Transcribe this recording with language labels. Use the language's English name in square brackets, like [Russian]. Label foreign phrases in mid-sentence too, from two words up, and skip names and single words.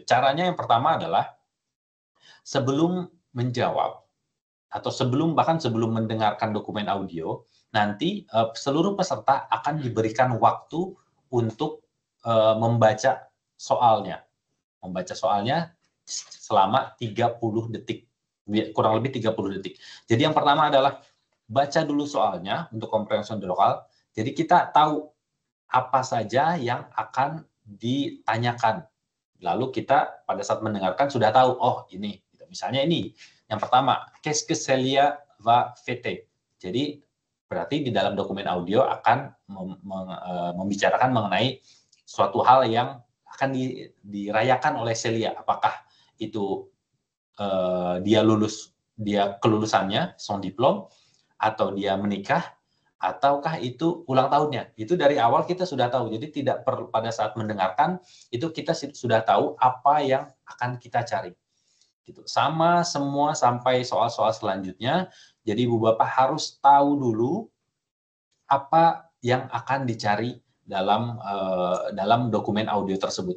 [Indonesian] Caranya yang pertama adalah sebelum menjawab atau bahkan sebelum mendengarkan dokumen audio, nanti seluruh peserta akan diberikan waktu untuk membaca soalnya. Membaca soalnya selama 30 detik. Kurang lebih 30 detik. Jadi yang pertama adalah baca dulu soalnya untuk [French] komprehension de l'oral. [Indonesian] Jadi kita tahu apa saja yang akan ditanyakan. Lalu kita pada saat mendengarkan sudah tahu, oh ini. Misalnya ini, yang pertama, [French] qu'est-ce que Celia va fêter? [Indonesian] Jadi berarti di dalam dokumen audio akan membicarakan mengenai suatu hal yang akan dirayakan oleh Celia. Apakah itu dia kelulusannya, [French] son diplôme, [Indonesian] atau dia menikah, ataukah itu ulang tahunnya. Itu dari awal kita sudah tahu. Jadi tidak perlu pada saat mendengarkan itu kita sudah tahu apa yang akan kita cari. Gitu. Sama semua sampai soal-soal selanjutnya. Jadi Ibu Bapak harus tahu dulu apa yang akan dicari dalam dokumen audio tersebut.